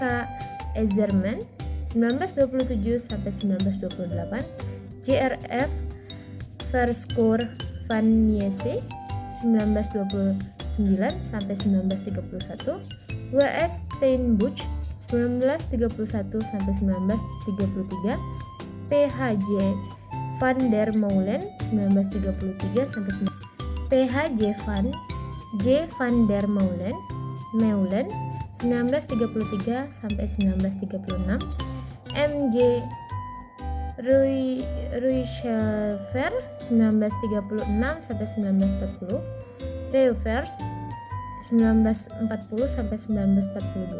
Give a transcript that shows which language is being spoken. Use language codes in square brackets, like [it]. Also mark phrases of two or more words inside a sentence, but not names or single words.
[id] Ezerman 1927 sampai 1928, J.R.F. Verschoor van Niese 1929 sampai 1931, W.S. Steenbuch 1931 sampai 1933, P.H.J. van der Meulen 1933 sampai P.H.J. van der Meulen 1933 sampai 1936, M.J. Ruijsever 1936 sampai 1940, Reuvers 1940 sampai 1942.